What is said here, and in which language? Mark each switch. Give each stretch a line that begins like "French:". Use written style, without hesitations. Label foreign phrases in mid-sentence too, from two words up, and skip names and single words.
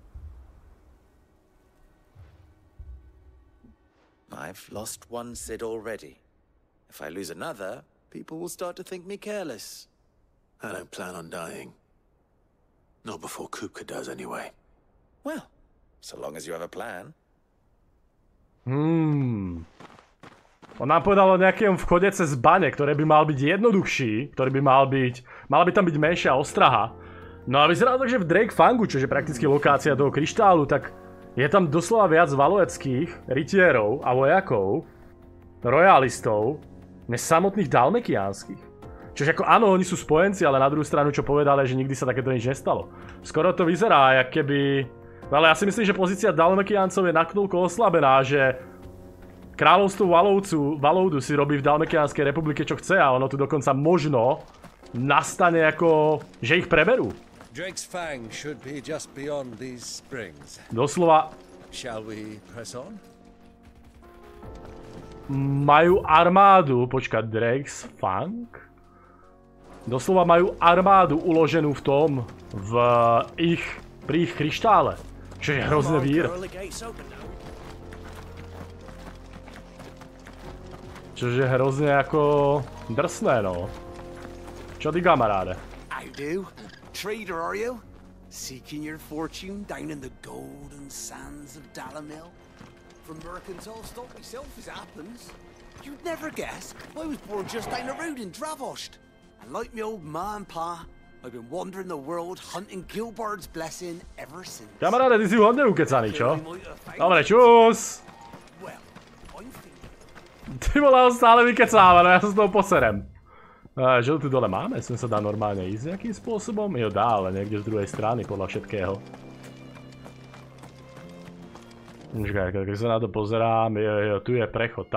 English: I've lost one Sid already. If I lose another, people will start to think me careless. I don't plan on dying. Not before Kupka does, anyway. Well, so long as you have a plan.
Slovak: On nám povedal o nejakom vchode cez bane, ktoré by mal byť jednoduchší, ktorý by mala by tam byť menšia ostraha. No a vyzerá to, že v Drake Fangu, čo je prakticky lokácia toho kryštálu, tak je tam doslova viac valoeckých rytierov a vojakov, royalistov, než samotných dalmekiánskych. Čiže ako áno, oni sú spojenci, ale na druhú stranu, čo povedali, že nikdy sa takéto nič nestalo. Skoro to vyzerá, jak keby... Ale ja si myslím, že pozícia Dalmekiancov je nakoľko oslabená, že kráľovstvo Valoudu si robí v Dalmekianskej republike čo chce a ono tu dokonca možno nastane ako, že ich preberú.
English: Drake's Fang should be just beyond these springs.
Slovak: Doslova...
English: Shall we press on?
Slovak: Majú armádu, počkať, Drake's Fang? Doslova majú armádu uloženú v tom, pri ich kryštále. Čo je hrozne vír. Čože hrozne ako drsné, no. Čo ty, kamaráde?
English: I do. Trader, are you? Seeking your fortune down in the golden sands of Dalamil? From mercantile stock myself as it happens. You'd never guess. I was born just down the road in Dravost. And like me old ma and pa, I've been wandering the world hunting Gilbard's blessing ever since.
Slovak: Kamaráde, ty si hodne ukecaný, čo? Dobre, čus! Ty vole, on stále vykecáva, no ja sa z toho poserem. Že tu dole máme? Sem sa dá normálne ísť nejakým spôsobom? Jo, dá, ale niekde z druhej strany, podľa všetkého. Keď sa na to pozerám, jo, tu je prechod.